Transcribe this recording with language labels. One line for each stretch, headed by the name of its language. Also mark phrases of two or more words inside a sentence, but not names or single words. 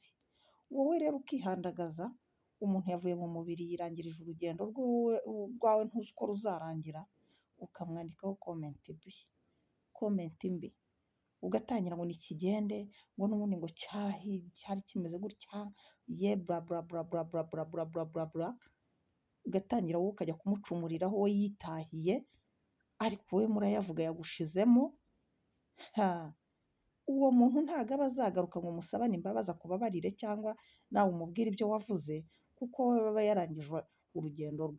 Kinyarwanda: Wowe rero ukihandagaza, umuntu yavuye mu mubiri yirangirije urugendo rwawe ntuzi uko ruzarangira, ukamwandikaho komenti mbi, ugatangira ngo nikigende, ngo n'ubundi ngo cyari kimeze gutya, ye bla bla bla bla bla bla bla bla bla bla, ugatangira wowe ukajya kumucumuriraho we yitahiye, ariko we murayavuga yagushizemo, uwo muntu ntabwo aba azagaruka ngo musabane imbabazi akubabarire cyangwa nawe umubwire ibyo wavuze, kuko we aba yarangije urugendo rwe.